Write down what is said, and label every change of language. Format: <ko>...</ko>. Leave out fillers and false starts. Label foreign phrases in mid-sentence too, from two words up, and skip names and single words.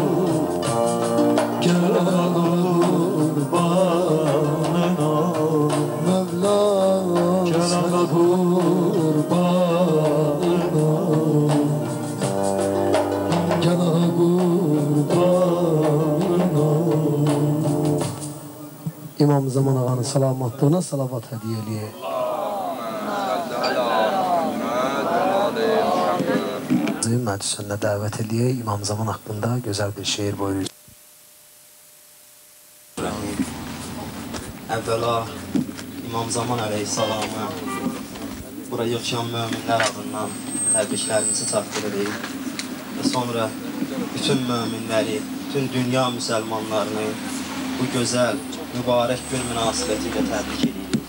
<az>Gel ağa kurbanın olur, Mevlam. Gel ağa kurbanın olur, gel ağa kurbanın olur. İmam Zaman Ağa'nın salamatlığına salavat hediyeliği. Məclisinə dəvət edək, İmam Zaman haqqında gözəl bir şeir buyurur. Əvvəla İmam Zaman əleyhissalamı bura yığışan möminlər adından təbriklərimizi çatdırırıq və sonra bütün möminləri, bütün dünya müsəlmanlarını bu gözəl, mübarək gün münasibəti ilə təbrik edirik.</az>